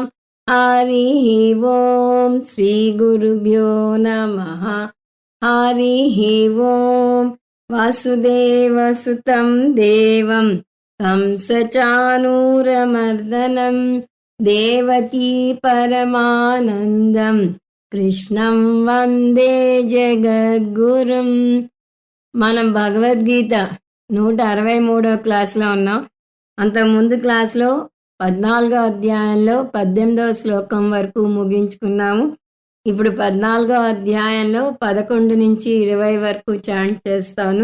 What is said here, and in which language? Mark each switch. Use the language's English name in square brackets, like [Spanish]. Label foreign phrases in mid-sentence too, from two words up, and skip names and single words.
[Sanskrit] हरिः ओं श्रीगुरुभ्यो नमः। हरिः ओं वासुदेवसुतं देवं कंसचाणूरमर्दनं देवकी परमानन्दं కృష్ణం వందే జగద్గురుం. [Telugu] మనం భగవద్గీత 163వ క్లాస్లో ఉన్నాం. అంతకుముందు క్లాస్లో 14వ అధ్యాయంలో 18వ శ్లోకం వరకు ముగించుకున్నాము. ఇప్పుడు 14వ అధ్యాయంలో 11 నుంచి 20 వరకు చాంట్ చేస్తాను.